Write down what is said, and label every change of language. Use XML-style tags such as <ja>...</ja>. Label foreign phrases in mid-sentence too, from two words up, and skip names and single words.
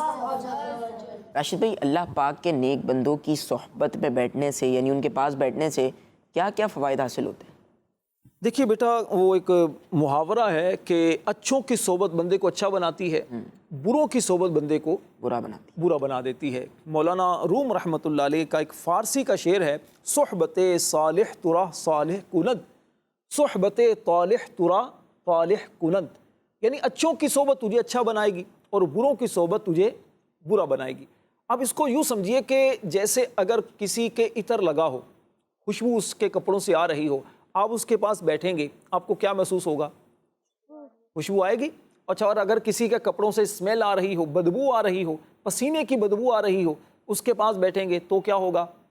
<ur>راشد بھائی، اللہ پاک کے نیک بندوں کی صحبت میں بیٹھنے سے، یعنی ان کے پاس بیٹھنے سے کیا کیا فوائد حاصل ہوتے ہیں؟ دیکھیے بیٹا، وہ ایک محاورہ ہے کہ اچھوں کی صحبت بندے کو اچھا بناتی ہے، بروں کی صحبت بندے کو برا بنا دیتی ہے۔ مولانا روم</ur> <ar>رحمۃ اللہ علیہ</ar> <ur>کا ایک فارسی کا شعر ہے،</ur> <fa>صحبت صالح ترا صالح کنند، صحبت طالح ترا طالح کنند،</fa> <ur>یعنی اچھوں کی صحبت تجھے اچھا بنائے گی اور بروں کی صحبت تجھے برا بنائے گی۔ اب اس کو یوں سمجھیے کہ جیسے اگر کسی کے عطر لگا ہو، خوشبو اس کے کپڑوں سے آ رہی ہو، آپ اس کے پاس بیٹھیں گے، آپ کو کیا محسوس ہوگا؟ خوشبو آئے گی۔ اچھا، اور اگر کسی کے کپڑوں سے اسمیل آ رہی ہو، بدبو آ رہی ہو، پسینے کی بدبو آ رہی ہو، اس کے پاس بیٹھیں گے تو کیا ہوگا؟</ur>